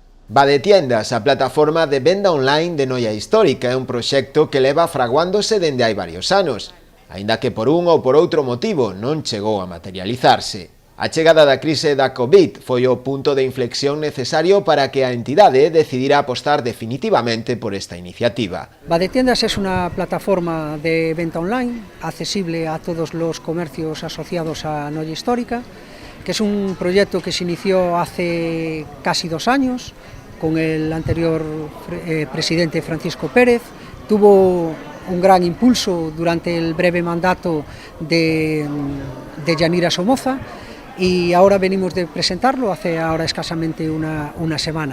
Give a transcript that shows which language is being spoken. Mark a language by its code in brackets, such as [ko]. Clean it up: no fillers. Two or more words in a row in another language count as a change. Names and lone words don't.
[gl] Va de Tiendas, a plataforma de venda online de Noia Histórica, é un proxecto que leva fraguándose dende hai varios anos, aínda que por un ou por outro motivo non chegou a materializarse. A chegada da crise da COVID foi o punto de inflexión necesario para que a entidade decidira apostar definitivamente por esta iniciativa. [es] Va de Tiendas es una plataforma de venta online accesible a todos los comercios asociados a Noia Histórica, que es un proyecto que se inició hace casi 2 años con el anterior presidente Francisco Pérez. Tuvo un gran impulso durante el breve mandato de Yanira Somoza y ahora venimos de presentarlo hace ahora escasamente una semana.